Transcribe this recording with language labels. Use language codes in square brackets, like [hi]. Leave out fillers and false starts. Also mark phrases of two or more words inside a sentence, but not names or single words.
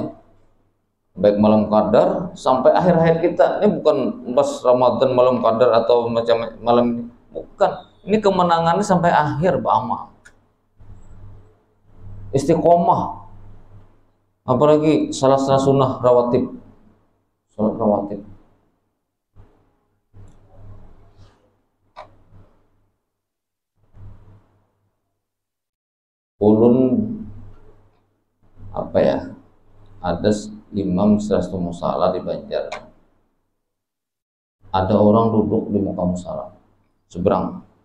[id] Baik malam qadar sampai akhir hayat kita. Ini bukan pas Ramadan malam qadar atau macam malam ini. Bukan. Ini kemenangannya sampai akhir beramal. Istiqomah. Apalagi salah sunnah rawatib. Salat rawatib. [bjn] Ulun apa ya? [id] Ada imam serastu musala di Banjar. Ada orang duduk di muka musala seberang.